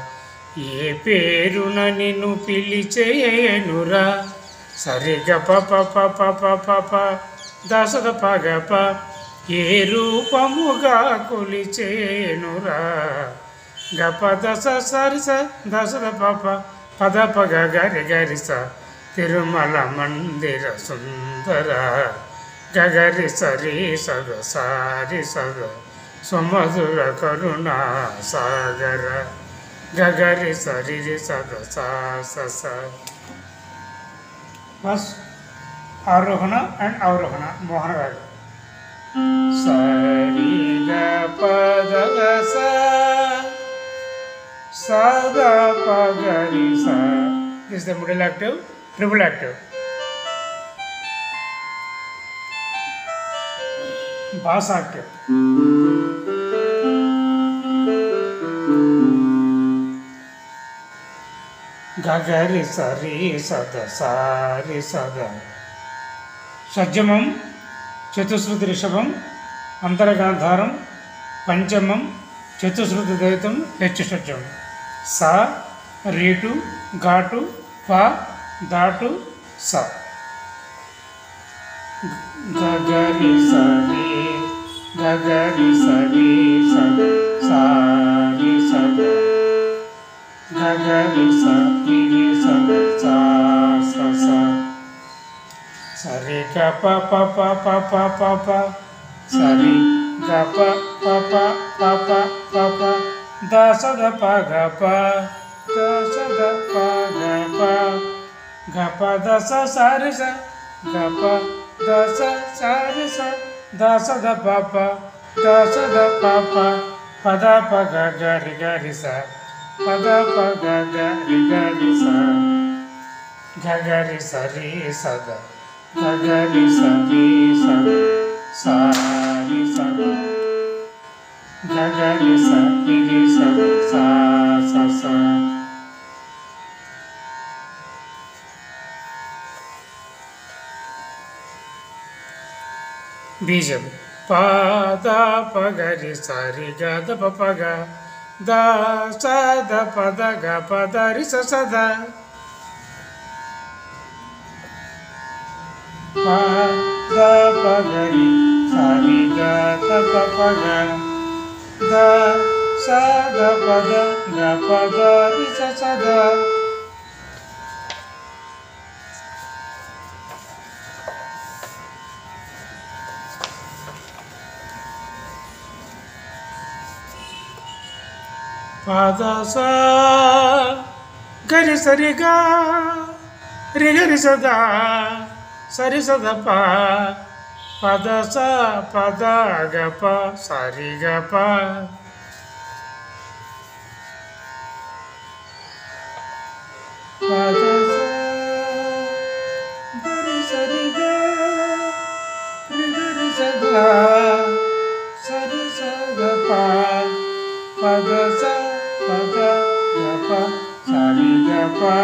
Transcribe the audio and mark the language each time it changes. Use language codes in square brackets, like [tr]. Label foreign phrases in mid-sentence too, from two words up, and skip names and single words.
[te] ఏ పేరున నిను పిలిచేనురా. Sariga papa papa papa papa dasada pagapa ఏ రూపముగ కొలిచేనురా gapa dasa sarisa dasada papa pada paga gari garisa Tirumala Mandira Sundara gagari sari sada sari sada సుమధుర కరుణా సాగర gagari sari sada sa sa sa. [en] First, Arohana and Avarohana, Mohana Raga. Sariga Pada Sa Sada Pagarisa. This is the middle octave, triple octave. Bass octave. Gagari Sari Sada Sari Sada. Shajamam Chatusruti Rishabam Antaragandharam Panchamam Chatusruti Daitam Hechashajam Sa Ritu Gatu Pa Datu Sa. Gagari Sari Sada Sari Sada. Gagari Sari Sada Sa Sa Sa. Sari ga pa pa pa pa pa pa pa. Sari ga pa pa pa pa pa pa pa. Da sa da pa ga pa. Da sa da pa ga pa. Ga pa da sa sari sa. Ga pa da sa sari sa. Da sa da pa pa. Da sa da pa pa. Pa da pa ga ga ri ga ri sa. Pada pada gari gari sa. Gagari sari sada. Gagari sari sada. Sari sada. Gagari sari sada. Sa sa sa. Bijam. Pada pagari sari gada papaga. Da sa da pa da ga pa da ri sa sa da. Pa da pa ga ri sa ri ga da pa pa ga. Da sa da pa da ga pa da ri sa sa da. Pada sa gari sari ga ri ga ri sa da sari sa da pa పద స పద గప సరి గప పద సరి గ రి స గ సరి స గ ప పద స పద గప సరి గప